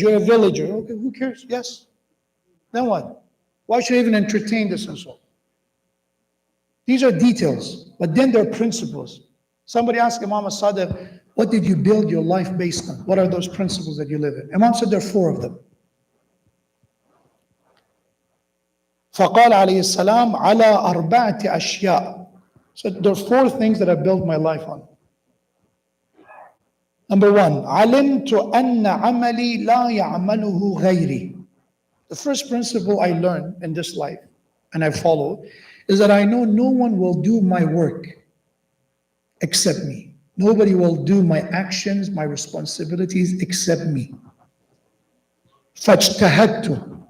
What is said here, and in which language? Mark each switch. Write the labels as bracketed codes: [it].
[en] You're a villager. Okay, who cares? Yes. Then what? Why should I even entertain this insult? These are details, but then there are principles. Somebody asked Imam al-Sadiq, what did you build your life based on? What are those principles that you live in? Imam said there are 4 of them. [ar] فقال عليه السلام على أربعة أشياء. [en] So there are 4 things that I built my life on. Number 1, [ar] علمت أن عملي لا يعمله غيري. [en] The first principle I learned in this life, and I follow, is that I know no one will do my work except me. Nobody will do my actions, my responsibilities except me. [ar] فاجتهدت.